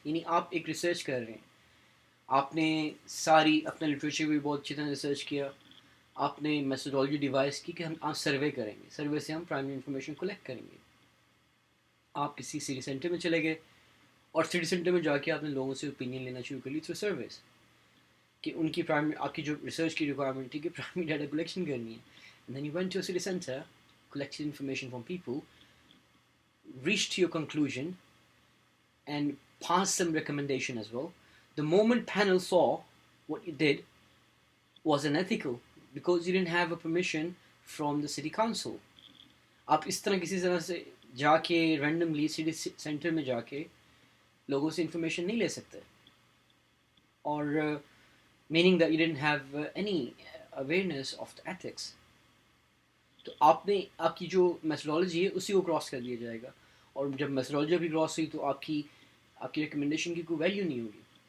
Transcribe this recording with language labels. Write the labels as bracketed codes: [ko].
[hi] यानी आप एक रिसर्च कर रहे हैं, आपने सारी अपने लिटरेचर भी बहुत अच्छी तरह रिसर्च किया, आपने मेथोडोलॉजी डिवाइस की कि हम आप सर्वे करेंगे, सर्वे से हम प्राइमरी इंफॉर्मेशन कलेक्ट करेंगे. आप किसी सिटी सेंटर में चले गए और सिटी सेंटर में जाके आपने लोगों से ओपिनियन लेना शुरू कर ली थ्रू सर्विस कि उनकी प्राइमरी आपकी जो रिसर्च की रिक्वायरमेंट थी कि प्राइमरी डाटा कलेक्शन करनी है. [en] And then you went to a city centre, collected information from people, reached your conclusion, and passed some recommendation as well. The moment panel saw what you did was unethical because you didn't have a permission from the city council. [hi] आप इस तरह किसी तरह से जाके randomly city centre में जाके लोगों से इंफॉर्मेशन नहीं ले सकते, और [en] Meaning that you didn't have any awareness of the ethics. [hi] तो आपने आपकी जो मेथोडोलॉजी है उसी को क्रॉस कर दिया जाएगा, और जब मेथोडोलॉजी भी क्रॉस हुई तो आपकी रिकमेंडेशन की कोई वैल्यू नहीं होगी.